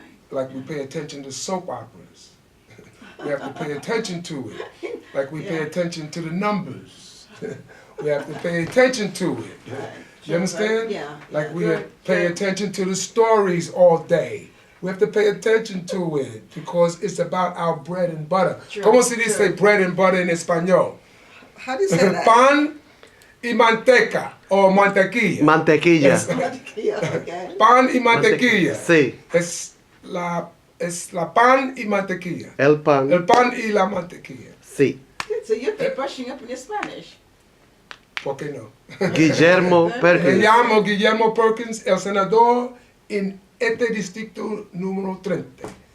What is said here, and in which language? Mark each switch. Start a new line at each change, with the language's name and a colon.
English: Like we pay attention to soap operas. We have to pay attention to it. Like we pay attention to the numbers. We have to pay attention to it. You understand? Like we pay attention to the stories all day. We have to pay attention to it because it's about our bread and butter.
Spanish: ¿Cómo se dice bread and butter en español?
English: How do you say that?
Spanish: Pan y manteca o mantequilla. Mantequilla.
English: Okay.
Spanish: Pan y mantequilla. Sí. Es la pan y mantequilla. El pan. El pan y la mantequilla. Sí.
English: So you'll be brushing up in your Spanish.
Spanish: ¿Por qué no? Guillermo Me Perkins. llamo Guillermo Perkins, el senador en este distrito número 30.